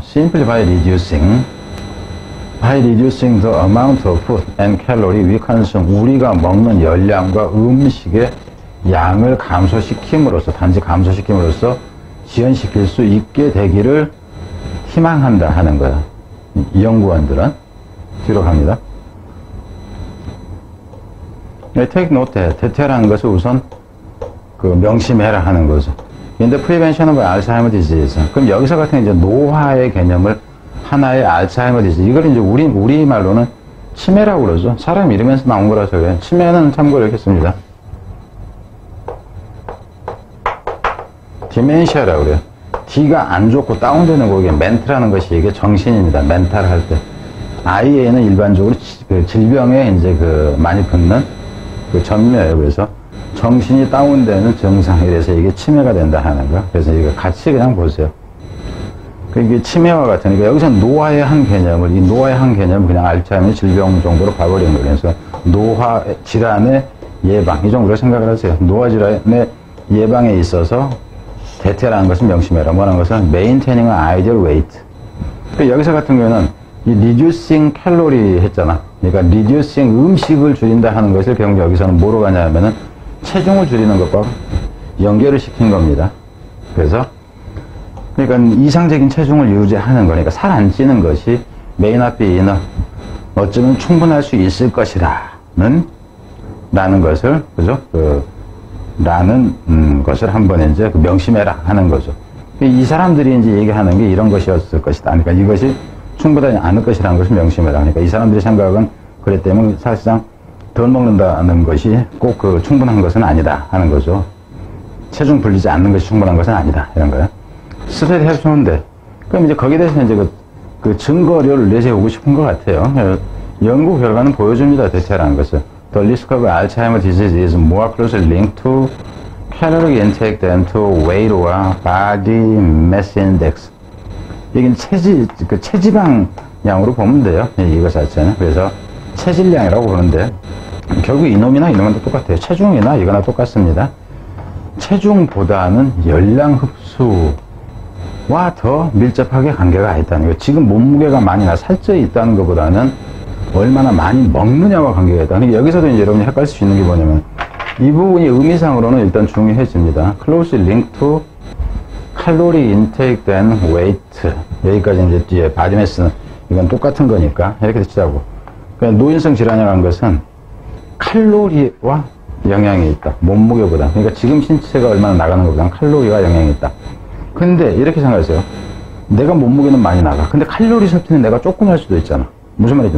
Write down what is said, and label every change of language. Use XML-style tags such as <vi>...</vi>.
<en>simply by reducing the amount of food and calorie we consume,</en> <ko>우리가 먹는 열량과 음식의 양을 감소시킴으로써, 단지 감소시킴으로써 지연시킬 수 있게 되기를 희망한다 하는 거야. 이 연구원들은. 뒤로 갑니다.</ko> <en>Take note that,</en> <ko>대퇴라는 것을 우선 명심해라 하는 거죠.</ko> <en>In the prevention of Alzheimer disease.</en> <ko>그럼 여기서 같은 이제 노화의 개념을 하나의 알츠하이머 디지즈, 이걸 이제 우리말로는 치매라고 그러죠. 사람 이름에서 나온 거라서 그래요. 치매는 참고로 이렇게 씁니다. 디멘시아라고 그래요. D가 안 좋고 다운되는 거, 이게 멘트라는 것이 이게 정신입니다. 멘탈 할 때. IA는 일반적으로 질병에 이제 많이 붙는 전묘예요. 그래서 정신이 다운되는 증상, 이래서 이게 치매가 된다 하는 거. 그래서 이거 같이 그냥 보세요. 이게 치매와 같은, 그러니까 여기서 노화의 한 개념을, 이 노화의 한 개념을 그냥 알츠하이머 질병 정도로 봐버린 거예요. 그래서 노화 질환의 예방, 이 정도로 생각을 하세요. 노화 질환의 예방에 있어서 대퇴라는 것은 명심해라. 뭐라는 것은</ko> <en>maintaining an ideal weight.</en> <ko>그러니까 여기서 같은 경우는 이</ko> <en>reducing calorie</en> <ko>했잖아. 그러니까 reducing 음식을 줄인다 하는 것을 결국 여기서는 뭐로 가냐면은 체중을 줄이는 것과 연결을 시킨 겁니다. 그래서 그러니까 이상적인 체중을 유지하는 거니까 살 안 찌는 것이</ko> <en>may not be enough,</en> <ko>어쩌면 충분할 수 있을 것이라는 라는 것을, 그죠? 라는 것을 한번 이제 명심해라 하는 거죠. 이 사람들이 이제 얘기하는 게 이런 것이었을 것이다. 그러니까 이것이 충분하지 않을 것이라는 것을 명심해라. 그러니까 이 사람들의 생각은 그랬다면 사실상 덜 먹는다는 것이 꼭 충분한 것은 아니다 하는 거죠. 체중 불리지 않는 것이 충분한 것은 아니다 이런 거예요. 스테디 해주는데, 그럼 이제 거기에 대해서 이제 증거료를 내세우고 싶은 것 같아요. 연구 결과는 보여줍니다. 대체라는 것을.</ko> <en>The risk of Alzheimer's disease is more closely linked to caloric intake than to weight와 body mass index.</en> <ko>이게 체지방량으로 보면 돼요. 이거 자체는. 그래서 체질량이라고 보는데, 결국 이놈이나 이놈은 똑같아요. 체중이나 이거나 똑같습니다. 체중보다는 열량 흡수와 더 밀접하게 관계가 있다는 거예요. 지금 몸무게가 많이 살쪄 있다는 것보다는 얼마나 많이 먹느냐와 관계가 있다. 그러니까 여기서도 이제 여러분이 헷갈릴 수 있는 게 뭐냐면, 이 부분이 의미상으로는 일단 중요해집니다.</ko> <en>Closely linked to calorie intake than weight.</en> <ko>여기까지 이제 뒤에 body mass는 이건 똑같은 거니까 이렇게 치자고. 그러니까 노인성 질환이라는 것은 칼로리와 영향이 있다. 몸무게보다. 그러니까 지금 신체가 얼마나 나가는 것보다 칼로리가 영향이 있다. 근데 이렇게 생각하세요. 내가 몸무게는 많이 나가. 근데 칼로리 섭취는 내가 조금 할 수도 있잖아. 무슨 말이죠?</ko>